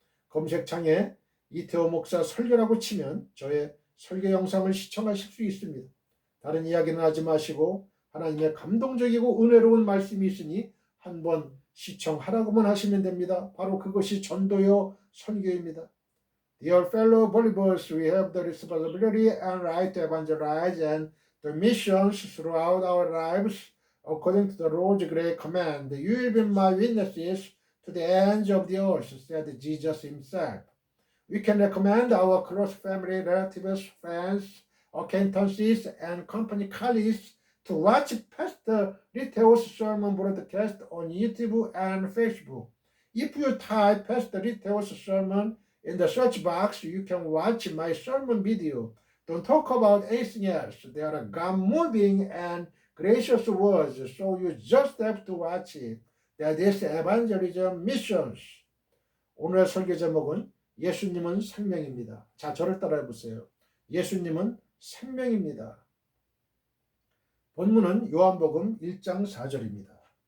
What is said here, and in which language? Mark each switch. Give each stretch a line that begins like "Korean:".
Korean: 검색창에 이태호 목사 설교라고 치면 저의 설교 영상을 시청하실 수 있습니다. 다른 이야기는 하지 마시고 하나님의 감동적이고 은혜로운 말씀이 있으니 한번 시청하라고만 하시면 됩니다. 바로 그것이 전도요 선교입니다.
English: Dear fellow believers, we have the responsibility and right to evangelize and the missions throughout our lives according to the Lord's great command. You will be my witnesses to the ends of the earth, said Jesus himself. We can recommend our close family, relatives, friends, acquaintances, and company colleagues to watch Pastor Riteo's sermon broadcast on YouTube and Facebook. If you type Pastor Riteo's sermon in the search box, you can watch my sermon video. Don't talk about anything else. They are God-moving and gracious words, so you just have to watch it. That is evangelism missions.
Korean: 오늘의 설교 제목은 예수님은 생명입니다. 자, 저를 따라해 보세요. 예수님은 생명입니다. 본문은 요한복음 1장 4절입니다.